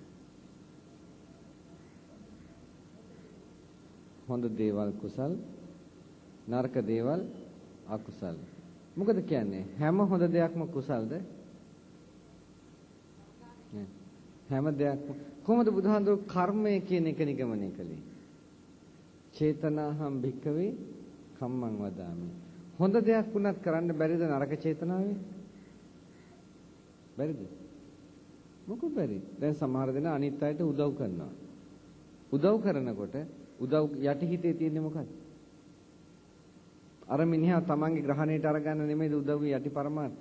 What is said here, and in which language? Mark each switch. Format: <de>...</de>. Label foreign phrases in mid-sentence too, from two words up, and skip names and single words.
<si>හොඳ දේවල් කුසල් නරක දේවල් අකුසල්. මොකද කියන්නේ හැම හොඳ දෙයක්ම කුසල්ද? හැම දෙයක්ම කොහොමද බුදුහාමුදුරුවෝ කර්මය කියන එක නිගමනය කළේ?</si> <pi>චේතනාහම් භික්කවේ කම්මං වදාමි.</pi> <si>හොඳ දෙයක් වුණත් කරන්න බැරිද නරක චේතනාවේ? බැරිද? මොකද බැරි? දැන් සමහර දෙනා අනිත් අයට උදව් කරනවා. උදව් කරනකොට උදව් යටි හිතේ තියෙන්නේ මොකක්ද? අර මිනිහා තමන්ගේ ග්‍රහණයට අරගන්න නෙමෙයි උදව්වේ යටි පරමාර්ථය.</si>